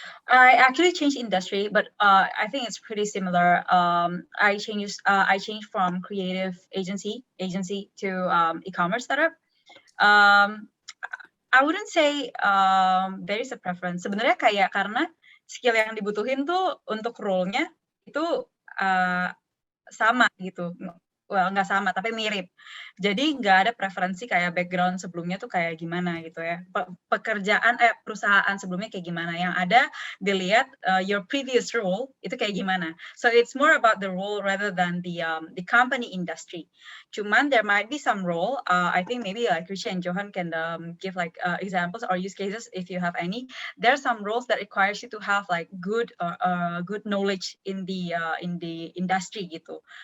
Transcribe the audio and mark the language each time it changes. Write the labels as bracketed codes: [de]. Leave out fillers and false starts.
[en] I actually changed industry, but I think it's pretty similar. I changed from creative agency to e-commerce startup. I wouldn't say there is a preference. [id] Sebenarnya kayak karena skill yang dibutuhin tuh untuk role-nya itu sama gitu. Well, nggak sama, tapi mirip. Jadi nggak ada preferensi kayak background sebelumnya tuh kayak gimana gitu ya. Perusahaan sebelumnya kayak gimana. Yang ada dilihat [en] your previous role [id] itu kayak gimana. [en] So it's more about the role rather than the company industry. [id] Cuman [en] there might be some role. I think maybe like Ricci and Johan can give like examples or use cases if you have any. There are some roles that requires you to have like good knowledge in the industry gitu.